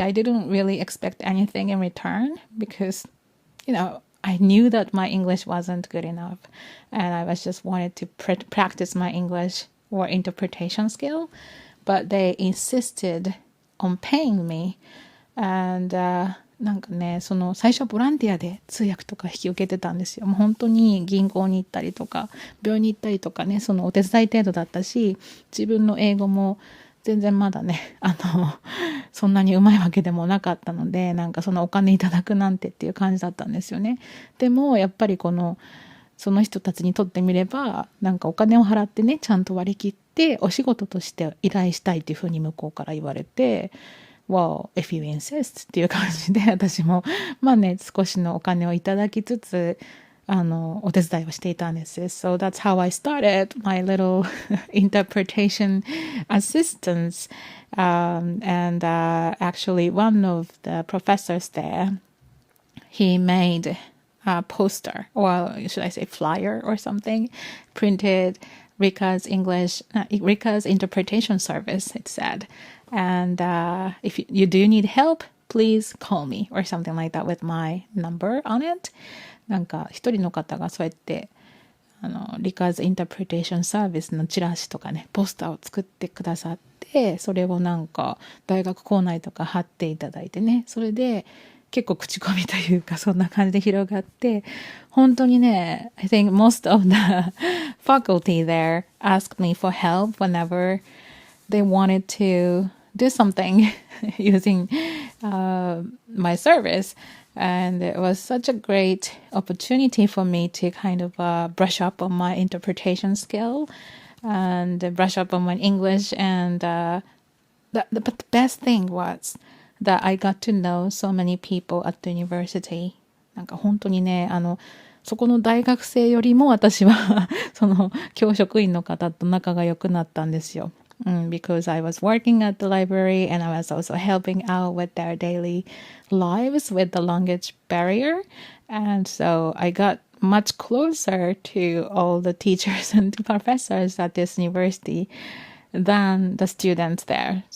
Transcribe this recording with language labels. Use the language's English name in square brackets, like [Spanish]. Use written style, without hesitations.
[English] I didn't really expect anything in return because, I knew that my English wasn't good enough. And I was just wanted to practice my English or interpretation skill. But they insisted on paying me. [Japanese] And, なんかね、最初ボランティアで通訳とか引き受けてたんですよ。もう本当に銀行に行ったりとか、病院に行ったりとかね、お手伝い程度だったし、自分の英語も全然まだね、そんなにうまいわけでもなかったので、なんかお金いただくなんてっていう感じだったんですよね。でも、やっぱりその人たちにとってみれば、なんかお金を払ってね、ちゃんと割り切って、お仕事として依頼したいっていうふうに向こうから言われて、 [English] Well, if you insist [Japanese] っていう感じで、私も、まあね、少しのお金をいただきつつ、お手伝いをしていたんです。 [English] So that's how I started my little interpretation assistance. And actually, one of the professors there, he made a poster, or should I say flyer or something, printed Rika's interpretation service, it said. And if you do need help, please call me or something like that with my number on it. [Japanese] なんか一人の方がそうやってRika's interpretation service のチラシとかね、ポスターを作ってくださって、それをなんか大学構内とか貼っていただいてね、それで結構口コミというかそんな感じで広がって、本当にね、 [English] I think most of the faculty there asked me for help whenever they wanted to do something using my service. And it was such a great opportunity for me to kind of brush up on my interpretation skill and brush up on my English. And but the best thing was that I got to know so many people at the university. [Japanese] なんか本当にね、そこの大学生よりも私は教職員の方と仲が良くなったんですよ。 [English] Because I was working at the library and I was also helping out with their daily lives with the language barrier. And so I got much closer to all the teachers and professors at this university than the students there.